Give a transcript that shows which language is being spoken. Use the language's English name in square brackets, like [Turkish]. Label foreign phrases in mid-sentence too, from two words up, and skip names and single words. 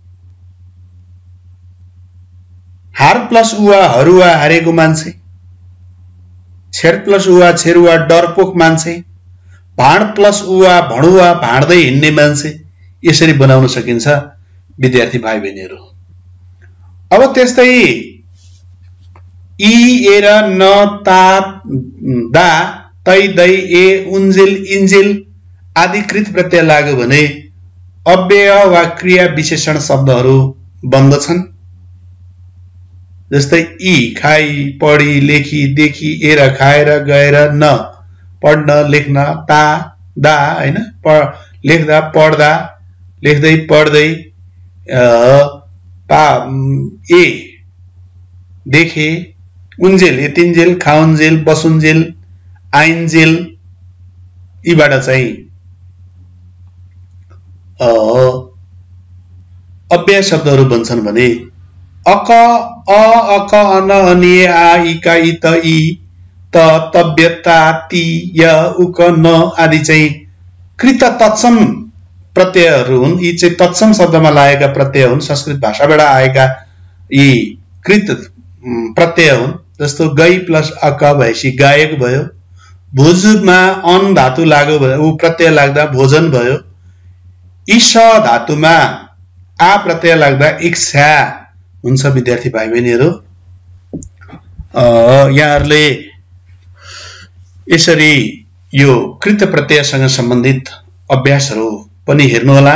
[Nepali] हार प्लस उवा हरुवा हारेको मान्छे, छेर प्लस उवा छेरुवा डरपोक मान्छे, भाँड प्लस उवा भणुवा भाँड्दै हिँड्ने मान्छे, यसरी बनाउन सकिन्छ विद्यार्थी भाइ बहिनीहरू। अब त्यस्तै इ एर न ता दा तै दै ए उन्जिल इन्जिल आदि कृत प्रत्यय लाग्यो भने अव्यय वा क्रिया विशेषण शब्दहरू बन्दछन्। जस्तै इ खाई पढी लेखी देखी एर खाएर गएर न पढ्न लेख्न ता दा हैन लेख्दा पढ्दा लेख्दै पढ्दै ए देखे उन्जेल यतिन्जेल खाउन्जेल बसुन्जेल आइन्जेल यीबाट चाहिँ अव्यय शब्दहरू बन्छन् भने अक अक अन अनिए आ इका इत इ त तव्यता ति य उक न आदि चाहिँ कृत तत्सम प्रत्ययहरू हुन्। यी चाहिँ तत्सम शब्दमा लागेका प्रत्यय हुन्, संस्कृत भाषाबाट आएका यी कृत प्रत्यय हुन्। जस्तो गई प्लस अक भएपछि गायक भयो। भुजमा अन धातु लाग्यो भने ऊ प्रत्यय लाग्दा भोजन भयो। ईश धातुमा आ प्रत्यय लाग्दा इच्छा हुन्छ। विद्यार्थी भाइ बहिनीहरू यहाँहरूले यसरी यो कृत प्रत्ययसँग सम्बन्धित अभ्यासहरू पनि हेर्नु होला।